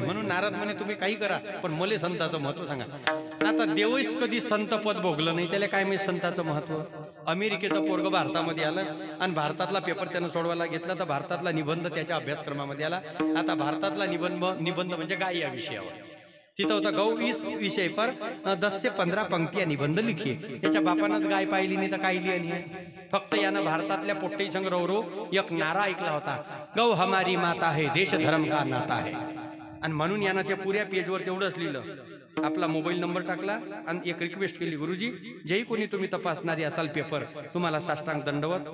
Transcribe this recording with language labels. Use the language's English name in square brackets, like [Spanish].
[Marathi] म्हणून नारद म्हणे तुम्ही काही करा पण मले संताचं महत्व सांगा. आता देवच कधी संत पद भोगलं नाही, त्याला काय माहिती संताचं महत्व. अमेरिकेचं पोरग भारतामध्ये आलं आणि भारतातला पेपर त्यानं सोडवायला घेतला तर भारतातला निबंध त्याच्या अभ्यासक्रमामध्ये आला. आता भारतातला निबंध म्हणजे गाय या विषयावर तिथं होता. [Hindi] गौ इस विषय पर 10 से 15 पंक्तियां निबंध लिखिए. [Marathi] त्याच्या बापानंच गाय पाहिली नाही तर काय लिहिली आहे. फक्त यानं भारतातल्या पोट्टी संग रो एक नारा ऐकला होता, [Hindi] गौ हमारी माता है, देश धर्म का नाता है. [Marathi] आणि म्हणून यानं त्या पुऱ्या पेजवर तेवढंच लिहिलं. आपला मोबाईल नंबर टाकला आणि एक रिक्वेस्ट केली, गुरुजी जेही कोणी तुम्ही तपासणारी असाल पेपर, तुम्हाला साष्टांग दंडवत.